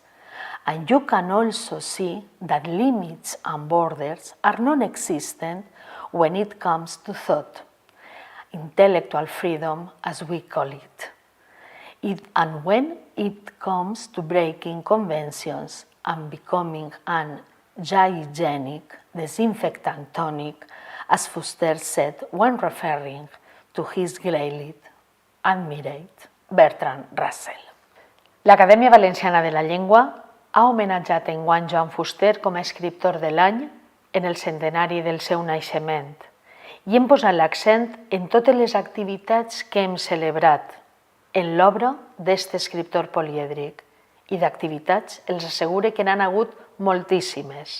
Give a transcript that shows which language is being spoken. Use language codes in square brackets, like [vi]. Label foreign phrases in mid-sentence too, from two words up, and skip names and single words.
[en] And you can also see that limits and borders are non-existent when it comes to thought, intellectual freedom as we call it. And when it comes to breaking conventions and becoming an hygienic, disinfectant tonic, as Fuster said when referring to his greatly admired Bertrand Russell. [ca] L'Acadèmia Valenciana de la Llengua ha homenatjat enguany Joan Fuster com a escriptor de l'any en el centenari del seu naixement i hem posat l'accent en totes les activitats que hem celebrat en l'obra d'este escriptor polièdric i d'activitats els assegure que n'han hagut moltíssimes.